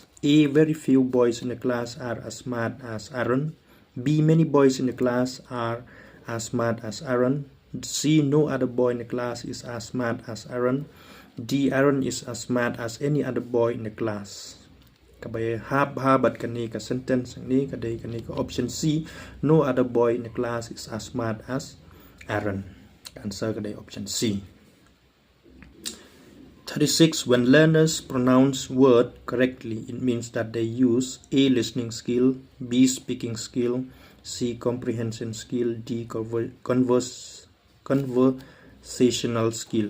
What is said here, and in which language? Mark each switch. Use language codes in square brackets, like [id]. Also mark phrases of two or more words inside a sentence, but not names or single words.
[en] A, very few boys in the class are as smart as Aaron. B, many boys in the class are as smart as Aaron. C, no other boy in the class is as smart as Aaron. D, Aaron is as smart as any other boy in the class. [kha] Kabay habat kani ka sentence ni kadai kani ka option C, [en] no other boy in the class is as smart as Aaron. [kha] Answer kadai option C. 36. [en] When learners pronounce word correctly, it means that they use A, listening skill, B, speaking skill, C, comprehension skill, D, conversational skill.